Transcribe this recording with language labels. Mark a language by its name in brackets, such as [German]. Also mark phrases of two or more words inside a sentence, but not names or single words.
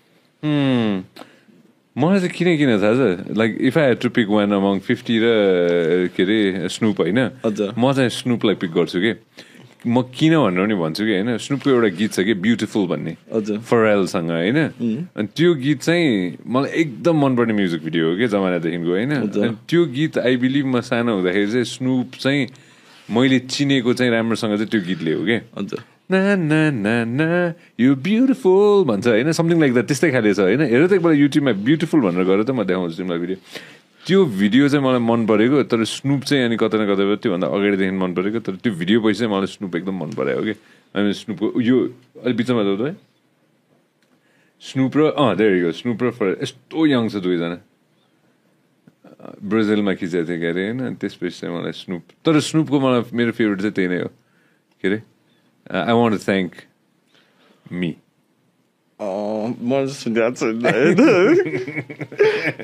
[Nepali] मलाई चाहिँ किन थाहा छ [English] like if I had to pick one among 50 [Nepali] र के अरे स्नुप होइन म चाहिँ स्नुपलाई पिक गर्छु कि म किन भनेर पनि भन्छु कि होइन स्नुपको एउटा गीत छ कि ब्युटिफुल भन्ने फरेलसँग होइन अनि त्यो गीत चाहिँ मलाई एकदम मनपर्ने [English] music video [Nepali] हो कि जमानादेखिको होइन अनि त्यो गीत [English] I believe [Nepali] म सानो हुँदाखेरि चाहिँ स्नुप चाहिँ मैले चिनेको चाहिँ राम्रोसँग चाहिँ त्यो गीतले हो कि ना ना ना ना [English] you beautiful [Nepali] भन्छ होइन [English] something like that [Nepali] त्यस्तै खाले छ होइन हेर त एकपल्ट युट्युबमा ब्युटिफुल भनेर गरेर त म देखाउँछु तिमीलाई भिडियो त्यो भिडियो चाहिँ मलाई मन परेको तर स्नुप चाहिँ अनि कतै न कतै त्योभन्दा अगाडिदेखि मन परेको तर त्यो भिडियो पछि चाहिँ मलाई स्नुप एकदम मन परायो कि अनि स्नुपको यो अलिक बिचमा जाउँ त स्नुप र [English] there go [Nepali] स्नुप र यस्तो यङ छ दुईजना ब्राजिलमा खिचेको थियो के अरे होइन त्यसपछि चाहिँ मलाई स्नुप तर स्नुपको मलाई मेरो फेभरेट चाहिँ त्यही नै हो के अरे [English] I want to thank me. Oh, more than